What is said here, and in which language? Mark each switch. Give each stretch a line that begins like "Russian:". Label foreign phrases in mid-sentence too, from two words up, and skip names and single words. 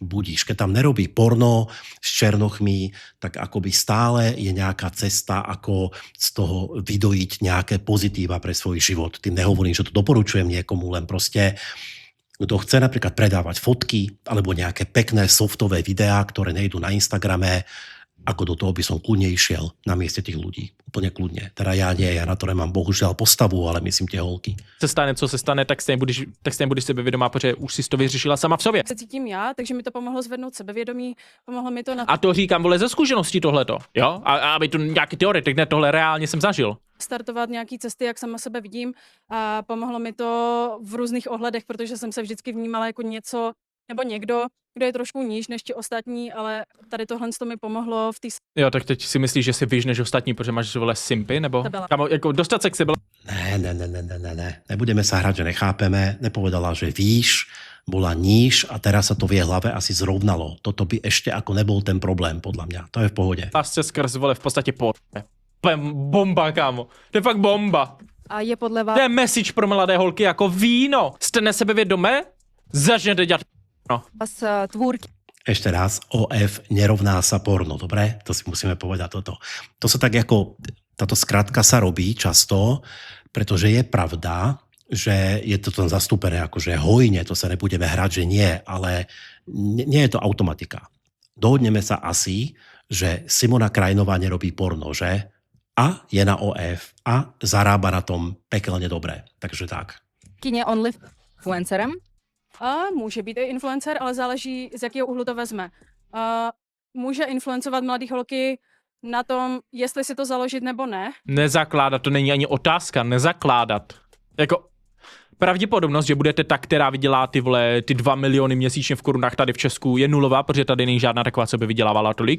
Slovak: Keď tam nerobí porno s černochmi, tak akoby stále je nejaká cesta, ako z toho vydojiť nejaké pozitíva pre svoj život. Tým nehovorím, že to doporučujem niekomu, len proste kto chce napríklad predávať fotky alebo nejaké pekné softové videá, ktoré nejdú na Instagrame, ako do toho by som kľudne išiel na mieste tých ľudí. Úplne kľudne. Teda ja na to nemám bohužiaľ postavu, ale myslím tie holky.
Czech: Se stane, co se stane, tak stejně budeš sebevědomá, protože už si to vyřešila sama v sobě. Se cítím já, takže mi to pomohlo zvednout sebevědomí, pomohlo mi to na A to říkám, vole, ze zkušeností tohleto, jo? A aby to nějaký teoretik, ne, tohle reálně jsem zažil. startovat nějaký cesty, jak sama sebe vidím a pomohlo mi to v různých ohledech, protože jsem se vždycky vnímala jako něco nebo někdo, kdo je trošku níž než ti ostatní, ale tady tohle mi pomohlo v té... Jo, tak teď si myslíš, že jsi výš než ostatní, protože máš vole simpy, nebo kamo, jako dostat se k sebe? Ne.
Slovak: Nebudeme sa hrať, že nechápeme. Nepovedala, že výš, bola níž a teraz sa to v jej hlave asi zrovnalo. Toto by ešte ako nebol ten problém, podľa mňa. To je v pohode.
Czech: Lásce skrz, vole, v podstatě bomba, kámo. To je fakt bomba. A je podle vás... To je message pro mladé holky jako víno. Jste nesebevědomé? Začněte dělat no. Tvůrky.
Slovak: Ešte raz, OF nerovná sa porno, dobre? To si musíme povedať toto. To sa tak ako, táto skratka sa robí často, pretože je pravda, že je to tam zastúpené akože hojne, to sa nebudeme hrať, že nie, ale nie je to automatika. Dohodneme sa asi, že Simona Krajinová nerobí porno, že? A je na OF a zarába na tom pekelne dobre. Takže tak.
Czech: Kyně OnlyFluencerem? A může být i influencer, ale záleží, z jakého úhlu to vezme. Může influencovat mladý holky na tom, jestli si to založit nebo ne. Nezakládat, to není ani otázka, nezakládat. Jako pravděpodobnost, že budete ta, která vydělá ty 2 miliony měsíčně v korunách tady v Česku, je nulová, protože tady není žádná taková, co by vydělávala tolik.